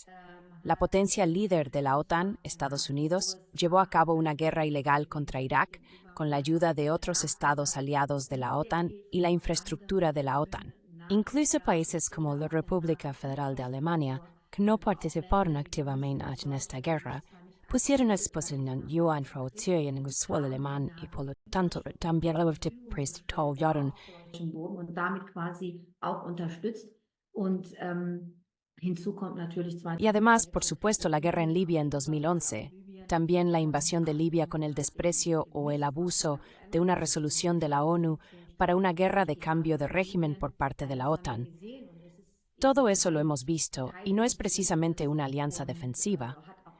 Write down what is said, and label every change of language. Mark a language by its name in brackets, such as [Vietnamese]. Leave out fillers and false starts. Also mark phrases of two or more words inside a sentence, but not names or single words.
[Spanish] La potencia líder de la OTAN, Estados Unidos, llevó a cabo una guerra ilegal contra Irak con la ayuda de otros estados aliados de la OTAN y la infraestructura de la OTAN. Incluso países como la República Federal de Alemania, que no participaron activamente en esta guerra, pusieron a disposición infraestructura en el suelo alemán y por lo tanto también lo prestaron. [German] Und damit quasi auch unterstützt. Und hinzu kommt natürlich [Spanish] Y además, por supuesto, la guerra en Libia en 2011, también la invasión de Libia con el desprecio o el abuso de una resolución de la ONU para una guerra de cambio de régimen por parte de la OTAN. Todo eso lo hemos visto y no es precisamente una alianza defensiva.